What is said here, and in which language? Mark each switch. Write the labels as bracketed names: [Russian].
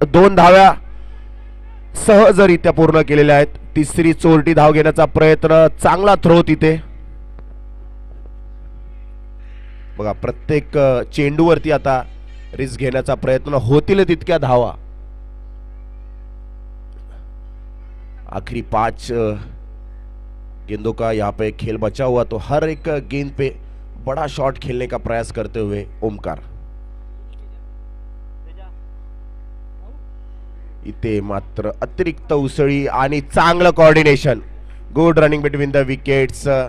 [Marathi] 2 धाव्या सहजरित्या पूर्ण केलेल्या आहेत. तिसरी चोरटी धाव घेण्याचा प्रयत्न. चांगला थ्रो तिथे बघा. प्रत्येक चेंडूवरती आता रिस्क घेण्याचा प्रयत्न. होतील तितक्या धावा. [Hindi] आखिरी 5 गेंदों का यहाँ पे खेल बचा हुआ, तो हर एक गेंद पे बड़ा शॉट खेलने का प्रयास करते हुए ओमकार. [Marathi] इथे मात्र अतिरिक्त उसळी आणि चांगलं coordination. [English] Good running between the wickets.